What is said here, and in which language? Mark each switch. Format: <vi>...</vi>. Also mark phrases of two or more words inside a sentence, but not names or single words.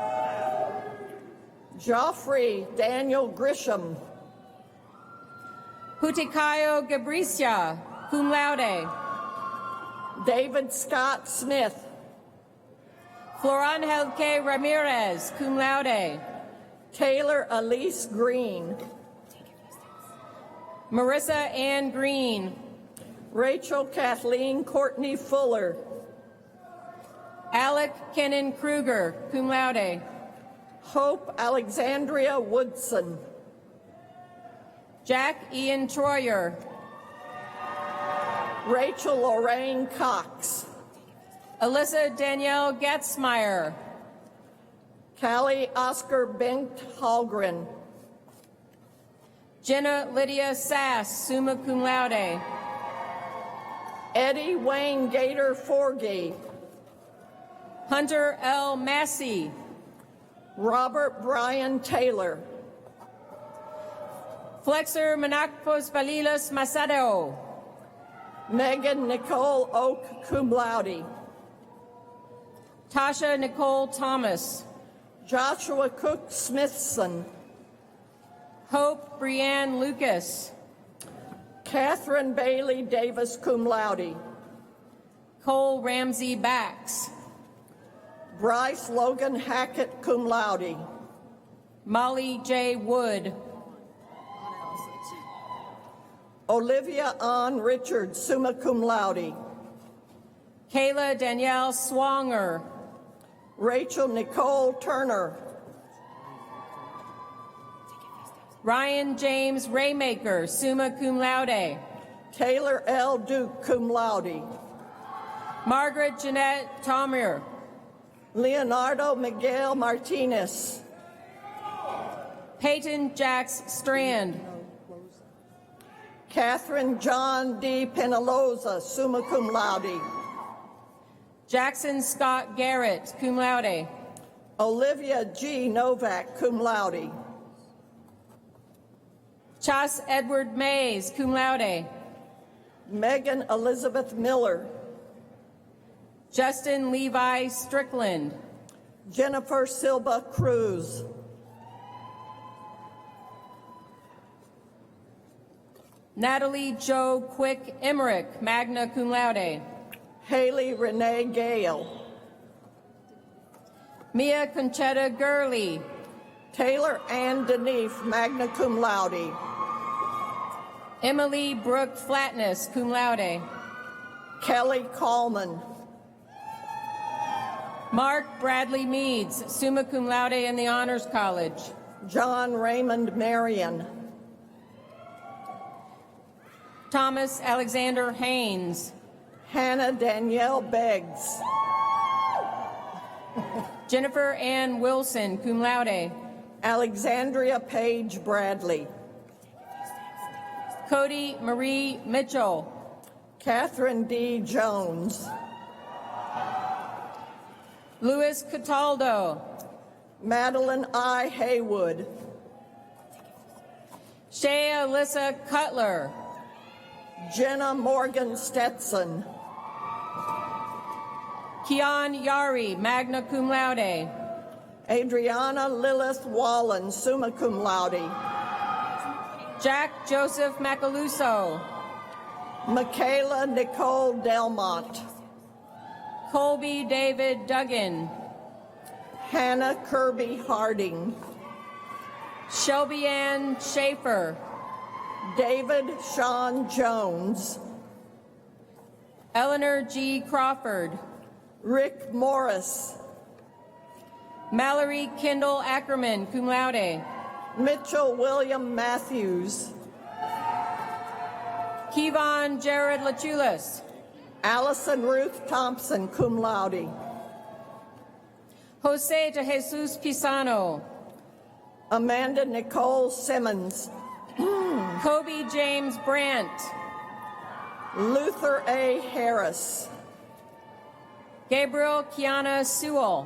<en>Joffrey Daniel Grisham, Putikayo Gabricia,</en> <la>cum laude,</la> <en>David Scott Smith, Florangel K. Ramirez,</en> <la>cum laude,</la> <en>Taylor Elise Green, Marissa Ann Green, Rachel Kathleen Courtney Fuller, Alec Kennan Kruger,</en> <la>cum laude,</la> <en>Hope Alexandria Woodson, Jack Ian Troyer, Rachel Lorraine Cox, Alyssa Danielle Getzmeyer, Callie Oscar Bengt Hallgren, Jenna Lydia Sass,</en> <la>summa cum laude,</la> <en>Eddie Wayne Gator Forgey, Hunter L. Massey, Robert Brian Taylor, Flexer Menacpos Balilas Masado, Megan Nicole Oak,</en> <la>cum laude,</la> <en>Tasha Nicole Thomas, Joshua Cook Smithson, Hope Brianne Lucas, Catherine Bailey Davis,</en> <la>cum laude,</la> <en>Cole Ramsey Bax, Bryce Logan Hackett,</en> <la>cum laude,</la> <en>Molly J. Wood, Olivia Ann Richards,</en> <la>summa cum laude.</la> <en>Kayla Danielle Swanger. Rachel Nicole Turner. Ryan James Raymaker,</en> <la>summa cum laude.</la> <en>Taylor L. Duke,</en> <la>cum laude.</la> <en>Margaret Jeanette Tomier. Leonardo Miguel Martinez. Peyton Jax Strand. Catherine John D. Penaloza,</en> <la>summa cum laude.</la> <en>Jackson Scott Garrett,</en> <la>cum laude.</la> <en>Olivia G. Novak,</en> <la>cum laude.</la> <en>Chas Edward Mays,</en> <la>cum laude.</la> <en>Megan Elizabeth Miller. Justin Levi Strickland. Jennifer Silva Cruz. Natalie Jo Quick Emmerich,</en> <la>magna cum laude.</la> <en>Haley Renee Gale. Mia Conchetta Gurley. Taylor Ann Denise,</en> <la>magna cum laude.</la> <en>Emily Brooke Flatness,</en> <la>cum laude.</la> <en>Kelly Coleman. Mark Bradley Meads,</en> <la>summa cum laude</la> <en>in the Honors College. John Raymond Marion. Thomas Alexander Haynes. Hannah Danielle Beggs. Jennifer Ann Wilson,</en> <la>cum laude.</la> <en>Alexandria Page Bradley. Cody Marie Mitchell. Catherine D. Jones. Louis Cataldo. Madeline I. Haywood. Shea Alyssa Cutler. Jenna Morgan Stetson. Kian Yari,</en> <la>magna cum laude.</la> <en>Adriana Lilith Wallen,</en> <la>summa cum laude.</la> <en>Jack Joseph Macaluso. Michaela Nicole Delmont. Colby David Duggan. Hannah Kirby Harding. Shelby Ann Schaefer. David Sean Jones. Eleanor G. Crawford. Rick Morris. Mallory Kendall Ackerman,</en> <la>cum laude.</la> <en>Mitchell William Matthews. Kevon Jared Lachulis. Allison Ruth Thompson,</en> <la>cum laude.</la> <en>Jose de Jesus Pisano. Amanda Nicole Simmons. Kobe James Brandt. Luther A. Harris. Gabriel Kiana Sewell.</en>